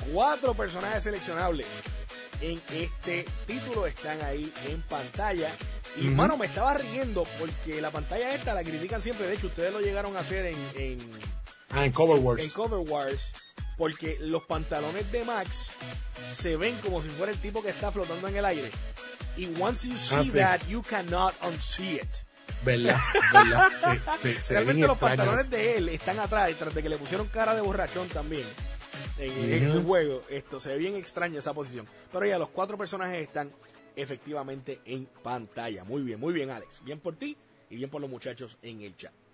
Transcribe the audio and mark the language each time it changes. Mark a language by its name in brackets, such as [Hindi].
[Spanish] Cuatro personajes seleccionables en este título están ahí en pantalla. Y, mano, me estaba riendo porque la pantalla esta la critican siempre. De hecho, ustedes lo llegaron a hacer en Cover Wars. Porque los pantalones de Max se ven como si fuera el tipo que está flotando en el aire. [English] Y once you see that, you cannot unsee it. [Spanish] ¿Verdad? Sí. Realmente los pantalones de él están atrás, detrás de que le pusieron cara de borrachón también en el juego. Esto se ve bien extraño, esa posición. Pero ya los cuatro personajes están efectivamente en pantalla. Muy bien, Alex. Bien por ti y bien por los muchachos en el chat.